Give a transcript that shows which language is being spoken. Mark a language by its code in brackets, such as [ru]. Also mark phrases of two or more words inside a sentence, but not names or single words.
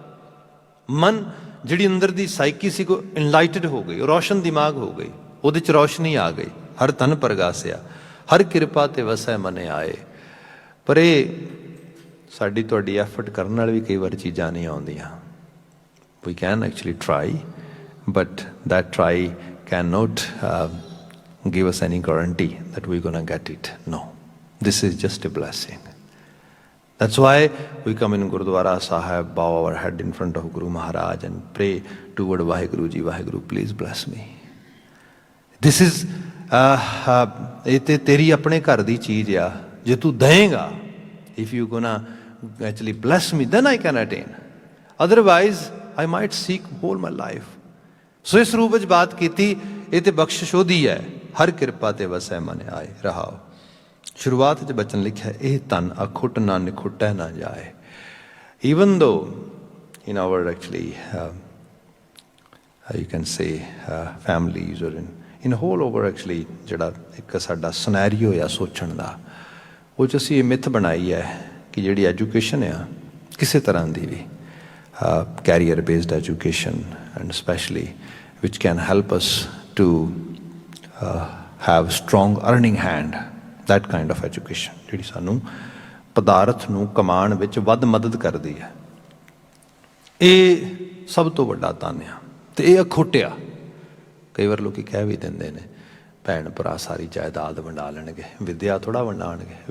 [pa] ਮਨ ਜਿਹੜੀ ਅੰਦਰ ਦੀ ਸਾਈਕੀ ਸੀ, ਕੋ ਇਨਲਾਈਟਡ ਹੋ ਗਈ, ਰੌਸ਼ਨ ਦਿਮਾਗ ਹੋ ਗਈ, ਉਹਦੇ 'ਚ ਰੌਸ਼ਨੀ ਆ ਗਈ। ਹਰ ਧਨ ਪ੍ਰਗਾਸਿਆ, ਹਰ ਕਿਰਪਾ ਤੇ ਵਸੈ ਮਨੇ ਆਏ। ਪਰ ਇਹ ਸਾਡੀ ਤੁਹਾਡੀ ਐਫਰਟ ਕਰਨ ਨਾਲ ਵੀ ਕਈ ਵਾਰ ਚੀਜ਼ਾਂ ਨਹੀਂ ਆਉਂਦੀਆਂ। [en] We can actually try, but that try can not give us any guarantee that we're going to get it. No, this is just a blessing. That's why we come in Gurudwara Sahib, bow our head in front of Guru Maharaj and pray toward Vaheguru Ji, Vaheguru please bless me. This is [pa] ਇਹ ਤੇ ਤੇਰੀ ਆਪਣੇ ਘਰ ਦੀ ਚੀਜ਼ ਆ, ਜੇ ਤੂੰ ਦੇਂਗਾ, [en] if you gonna actually bless me, then I can attain. Otherwise I might seek whole my life. [pa] ਸੋ ਇਸ ਰੂਪ ਵਿੱਚ ਬਾਤ ਕੀਤੀ, ਇਹ ਤੇ ਬਖਸ਼ਿਸ਼ ਉਹਦੀ ਹੈ। ਹਰ ਕਿਰਪਾ ਤੇ ਵਸੈ ਮਨ ਆਏ। ਰਹਾਓ ਸ਼ੁਰੂਆਤ 'ਚ ਬਚਨ ਲਿਖਿਆ, ਇਹ ਧਨ ਅਖੁੱਟ ਨਾ ਨਿਖੁੱਟੈ ਨਾ ਜਾਏ। [en] even though in our actually you can say families or in whole over actually [pa] ਜਿਹੜਾ ਇੱਕ ਸਾਡਾ ਸਨੈਰੀਓ ਆ ਸੋਚਣ ਦਾ, ਉਹ 'ਚ ਅਸੀਂ ਇਹ ਮਿੱਥ ਬਣਾਈ ਹੈ ਕਿ ਜਿਹੜੀ ਐਜੂਕੇਸ਼ਨ ਆ ਕਿਸੇ ਤਰ੍ਹਾਂ ਦੀ ਵੀ, [en] career based education and specially which can help us to have strong earning hand, that kind of education [pa] ਜਿਹੜੀ ਸਾਨੂੰ ਪਦਾਰਥ ਨੂੰ ਕਮਾਉਣ ਵਿੱਚ ਵੱਧ ਮਦਦ ਕਰਦੀ ਹੈ। ਇਹ ਸਭ ਤੋਂ ਵੱਡਾ ਧਨ ਆ ਅਤੇ ਇਹ ਅਖੁੱਟਿਆ। ਕਈ ਵਾਰ ਲੋਕ ਕਹਿ ਵੀ ਦਿੰਦੇ ਨੇ, ਭੈਣ ਭਰਾ ਸਾਰੀ ਜਾਇਦਾਦ ਵੰਡਾ ਲੈਣਗੇ, ਵਿੱਦਿਆ ਥੋੜ੍ਹਾ ਵੰਡਾਉਣਗੇ।